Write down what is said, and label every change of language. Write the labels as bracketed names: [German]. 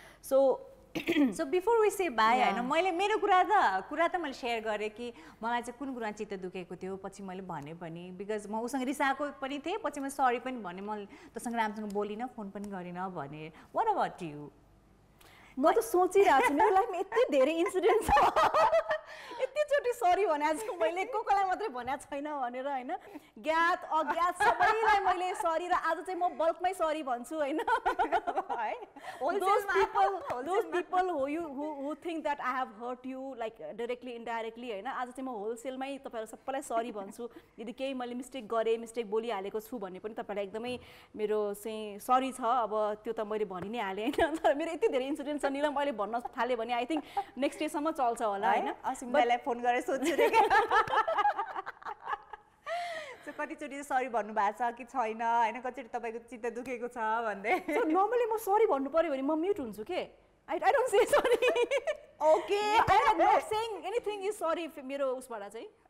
[Nepali] So before we say by होइन, मैले मेरो कुरा त मैले सेयर गरेँ कि मलाई चाहिँ कुन कुरा चित्त दुखेको थियो, पछि मैले भने पनि, बिकज म उसँग रिसाएको पनि थिएँ, पछि मैले सरी पनि भने, मैले तसँग राम्रोसँग बोलिनँ, फोन पनि गरिनँ भने। [English] What about you? [Nepali] म त सोचिरहेको छु मेरो लाइफमा यति धेरै इन्सिडेन्ट छ, यतिचोटि सरी भनेको छु मैले, कोलाई मात्रै भनेको छैन भनेर हैन। ज्ञात अज्ञात सबैलाई मैले सरी, र आज चाहिँ म बल्कमै सरी भन्छु हैन। [English] Those people who think that I have hurt you like directly indirectly हैन, [Nepali] आज चाहिँ म होलसेलमै तपाईहरु सबैलाई सरी भन्छु। यदि केही मैले मिस्टेक गरे, मिस्टेक बोलिहालेको छु भने पनि तपाईलाई एकदमै मेरो चाहिँ सरी छ। अब त्यो त मैले भनि नै हाले हैन। तर मेरो यति धेरै इन्सिडेन्ट छ निलम, अहिले भन्न थाले भने [English] I think next day [Nepali] सम्म चल्छ होला हैन। असिमलाई फोन गरेर सोध्छु रे के सो कतिचोटि सरी भन्नु भएको छ कि छैन हैन, कतिचोटि तपाईको चित्त दुखेको छ भन्दै। सो नर्मली म सरी भन्नु पर्यो भने म म्युट हुन्छु के, [English] I don't say sorry. Okay. I'm not saying anything is sorry [Nepali] मेरो उसबाट चाहिँ।